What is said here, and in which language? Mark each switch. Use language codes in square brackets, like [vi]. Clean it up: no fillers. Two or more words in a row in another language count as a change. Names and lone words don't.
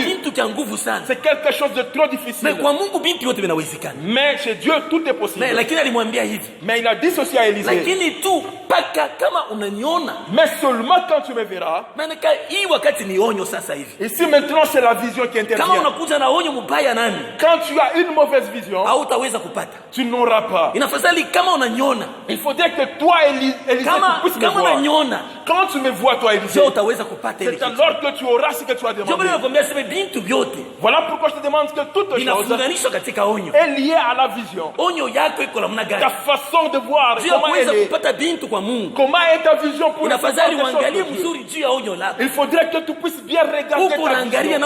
[fr] C'est quelque chose de trop difficile. Mais chez Dieu tout est possible. Mais il a dit ceci à Élisée. Mais seulement quand tu me verras. Ici maintenant c'est la vision qui intervient. quand tu as une mauvaise vision, [sw] hautaweza kupata. [fr] Tu n'auras pas. [sw] Inafadhali kama unaniona. [fr] Il faudrait que toi, Élisée, tu puisses me voir. [sw] Unaniona, [fr] quand tu me vois, toi, Élisée, [sw] utaweza kupata ile [fr] c'est alors que tu auras ce que tu as demandé. Voilà pourquoi je te demande que toute chose est liée à la vision. Ta façon de voir, comment elle est. Comment est ta vision pour les choses. Il faudrait que tu puisses bien regarder ta vision.